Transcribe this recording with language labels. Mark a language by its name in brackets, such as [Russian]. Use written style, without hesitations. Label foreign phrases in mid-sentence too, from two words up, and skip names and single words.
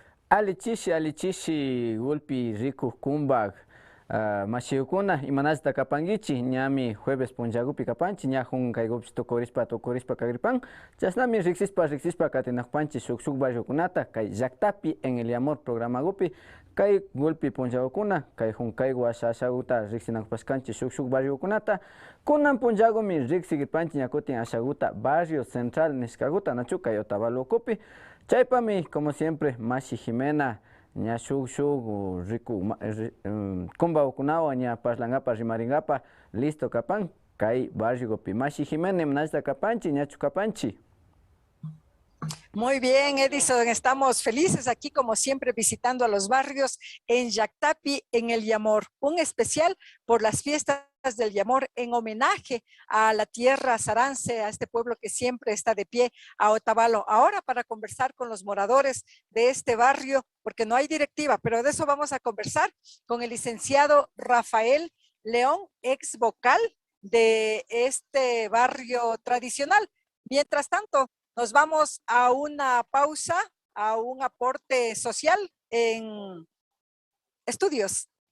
[Quechua] alichishi gulpi riku kumbag mashiukuna imanasta kapangichi ñami jueves punchagupi kapanchi ña jun kaygupish tokorispa kagripan chasnami riksispa katinakpanchi shuk barriokunata kay llaktapi [Spanish] en el amor [Quechua] programagupi kay gulpi punchagukuna kay jun kaygu ashaguta riksinakpashkanchi shuk barriokunata kunan punchagumi riksigirpanchi ña kutin ashaguta [Spanish] barrio central [Quechua] nishkaguta nachu kay Otavalokupi chaypami [Spanish] como siempre [Quechua] Mashi Jimena ña shuk riku kumbaukunawan ña parlangapa rimaringapa listo kapan kay barriopi Mashi Jimena imanashta kapanchi ñachu kapanchi. [Spanish] Muy bien, Edison, estamos felices aquí como siempre visitando a los barrios en Llactapi, en el Yamor, un especial por las fiestas del Yamor en homenaje a la tierra Sarance, a este pueblo que siempre está de pie, a Otavalo. Ahora para conversar con los moradores de este barrio, porque no hay directiva, pero de eso vamos a conversar con el licenciado Rafael León, ex vocal de este barrio tradicional. Mientras tanto, nos vamos a una pausa, a un aporte social en estudios.